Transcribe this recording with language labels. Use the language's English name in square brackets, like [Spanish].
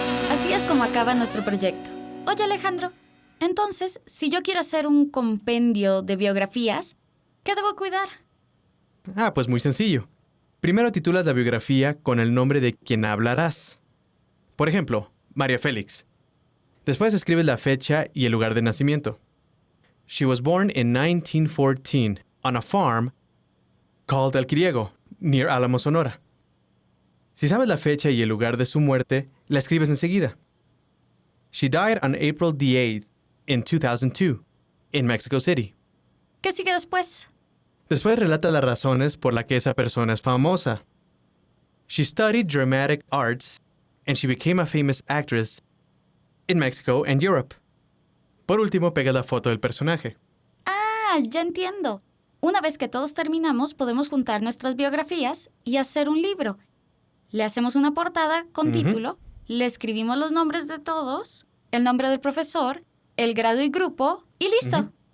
[Spanish] Así es como acaba nuestro proyecto. Oye, Alejandro, Entonces, si yo quiero hacer un compendio de biografías, ¿qué debo cuidar? Pues muy sencillo. Primero titulas la biografía con el nombre de quien hablarás. Por ejemplo, María Félix. Después escribes la fecha y el lugar de nacimiento. [English] She was born in 1914 on a farm called El Criego, near Álamo, Sonora. [Spanish] Si sabes la fecha y el lugar de su muerte, la escribes enseguida. [English] She died on April the 8th in 2002 in Mexico City. [Spanish] ¿Qué sigue después? Después relata las razones por las que esa persona es famosa. [English] She studied dramatic arts and she became a famous actress in Mexico and Europe. [Spanish] Por último, pega la foto del personaje. Ya entiendo. Una vez que todos terminamos, podemos juntar nuestras biografías y hacer un libro. Le hacemos una portada con título, le escribimos los nombres de todos, el nombre del profesor, el grado y grupo, y listo.